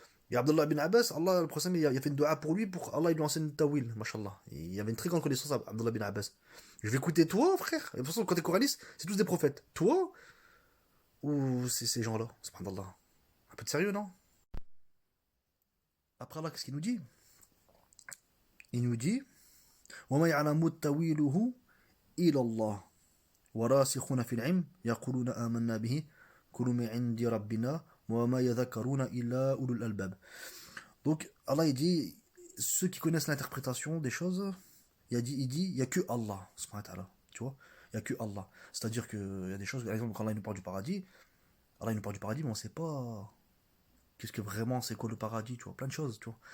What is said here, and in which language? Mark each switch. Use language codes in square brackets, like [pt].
[fr] Et Abdullah bin Abbas, Allah, le prophète, il a fait une dua pour lui, pour Allah, il lui enseigne le tawil, mashallah. Il y avait une très grande connaissance, Abdullah bin Abbas. Je vais écouter toi, frère. Et de toute façon, quand t'es coraliste, c'est tous des prophètes. Toi, ou c'est ces gens-là, subhanallah. Un peu de sérieux, non? Après Allah, qu'est-ce qu'il nous dit? Il nous dit, [ar] وَمَا يَعْلَمُ تَوِيلُهُ إِلَى اللَّهِ وراسخون في العلم يقولون آمنا به كل من عند ربنا وما يذكرون إلا أولو الألباب. [fr] Donc Allah il dit ceux qui connaissent l'interprétation des choses, il y a que Allah subhanahu wa ta'ala, tu vois, il y a que Allah. C'est-à-dire que il y a des choses, par exemple quand Allah il nous parle du paradis, Allah il nous parle du paradis mais on sait pas qu'est-ce que vraiment c'est quoi le paradis, tu vois, plein de choses, tu vois.